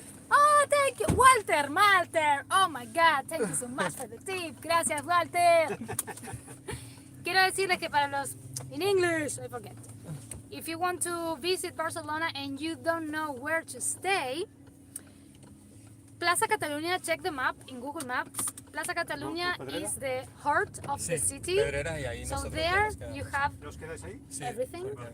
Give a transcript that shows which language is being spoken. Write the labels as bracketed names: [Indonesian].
[English] Oh, thank you, Walter, Malter. Oh my God, thank you so much for the tip. [Spanish] Gracias, Walter. Quiero decirles que para los [English] in English, I forget. If you want to visit Barcelona and you don't know where to stay, Plaza Catalunya, check the map in Google Maps. Plaza Catalunya is the heart of the city. So there you have [Spanish] ¿Os quedáis ahí? [English] everything.